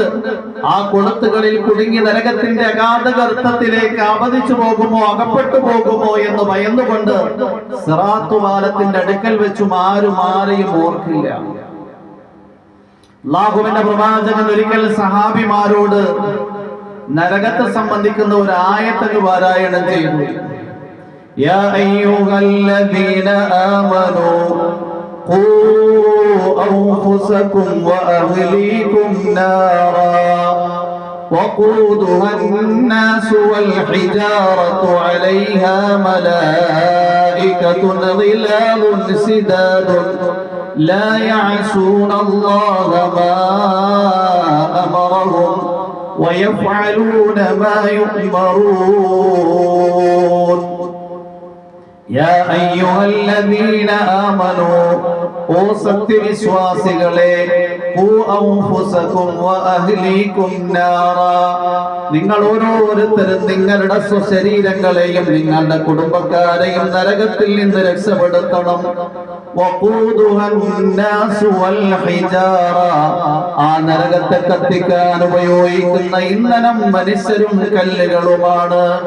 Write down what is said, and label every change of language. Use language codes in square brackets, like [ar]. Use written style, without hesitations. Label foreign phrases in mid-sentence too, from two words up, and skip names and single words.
[ml] ആ കൊളുത്തുകളിൽ കുടുങ്ങി നരകത്തിന്റെ അഗാധ ഗർത്തത്തിലേക്ക് അപതിച്ചു പോകുമോ, അകപ്പെട്ടു പോകുമോ എന്ന് ഭയന്നുകൊണ്ട് സിറാത്ത് പാലത്തിന്റെ അടുക്കൽ വെച്ചും ആരും ആരെയും ഓർക്കില്ല. അല്ലാഹുവിന്റെ പ്രവാചകൻ ഒരിക്കൽ സഹാബിമാരോട് നരകത്തെ സംബന്ധിക്കുന്ന ഒരു ആയത്ത് പാരായണം ചെയ്തു. [ar] يا أيها الذين آمنوا قوا أنفسكم وأهليكم نارا وقودها الناس والحجارة عليها ملائكة غلاظ شداد لا يعصون الله ما أمرهم ويفعلون ما يؤمرون. يا أيها الذين آمنوا [ml] ഓ സത്യവിശ്വാസികളെ, നിങ്ങൾ ഓരോരുത്തരും നിങ്ങളുടെ സ്വശരീരങ്ങളെയും നിങ്ങളുടെ കുടുംബക്കാരെയും നരകത്തിൽ നിന്ന് രക്ഷപ്പെടുത്തണം. ആ നരകത്തെ കത്തിക്കാൻ ഉപയോഗിക്കുന്ന ഇന്ധനം മനുഷ്യരും കല്ലുകളുമാണ്.